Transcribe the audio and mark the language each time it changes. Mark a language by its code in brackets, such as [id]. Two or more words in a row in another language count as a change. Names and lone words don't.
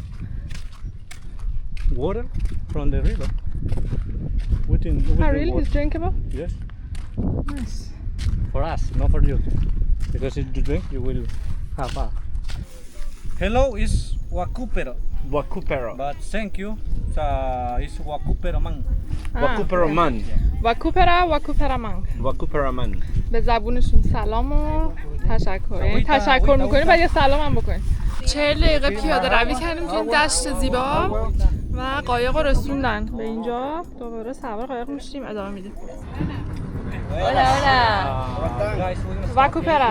[en] Water from the river. Oh, really? It's drinkable? Yes. Nice. For us, not for you. Because if you drink, you will have a. Hello is Wakupero. Wakupero. But thank you. It's Wakupero man. Wakupero man. Wakupera man. Wakupero man. [fa] به زبونشون سلام و تشکر. یعنی تشکر میکنیم و یه سلام هم بکنیم. 40 دقیقه پیاده روی کردیم تو این دشت زیبا و قایق رو رسوندن به اینجا. دوباره سوار قایق میشیم ادامه میدیم. واکوپرا.